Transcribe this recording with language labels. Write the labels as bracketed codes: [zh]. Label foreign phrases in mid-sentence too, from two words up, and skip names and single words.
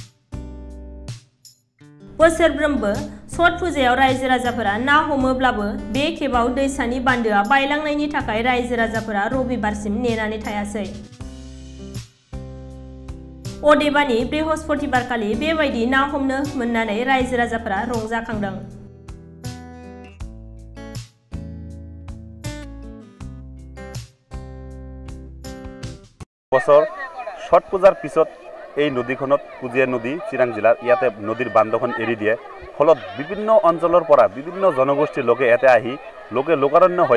[brx] बोसोरफ्रोमबो छठ फुजायाव रायजो राजाफोरा ना हमोब्लाबो बे खेबाव दैसानि बान्दोआ बायलांनायनि थाखाय रायजो राजाफोरा रबिबारसिम नेनानै थायासै। अदेबानि बृहस्पतिबारखालि बेबायदि ना हमनो मोननानै रायजो राजाफोरा रंजाखांदों। [as] বছৰ ছট পূজাৰ পিছত এই নদীখনত কুজিয়া নদী চিৰাং জিলাৰ ইয়াতে নদীৰ বান্ধখন এৰি দিয়ে ফলত বিভিন্ন অঞ্চলৰ পৰা বিভিন্ন জনগোষ্ঠীৰ লোকে ইয়াতে আহি লোকাৰণ্য হৈ